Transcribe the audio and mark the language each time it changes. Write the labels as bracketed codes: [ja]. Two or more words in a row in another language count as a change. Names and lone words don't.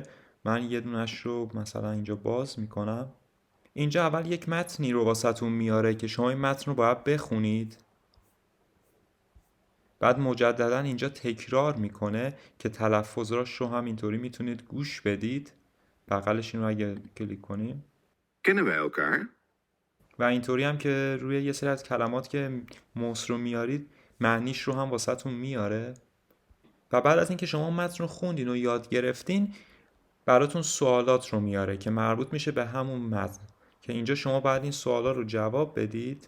[fa] من یه دونش رو مثلا اینجا باز میکنم. اینجا اول یک متنی رو واسهتون میاره که شما این متن رو باید بخونید. بعد مجددا اینجا تکرار میکنه که تلفظاش رو هم اینطوری میتونید گوش بدید. بغلش این رو اگه کلیک کنیم [de] Kennen wij elkaar? [fa] و اینطوری هم که روی یه سری از کلمات که موس رو میارید معنیش رو هم واسهتون میاره. و بعد از اینکه شما متن رو خوندین و یاد گرفتین براتون سوالات رو میاره که مربوط میشه به همون متن که اینجا شما باید این سوالا رو جواب بدید.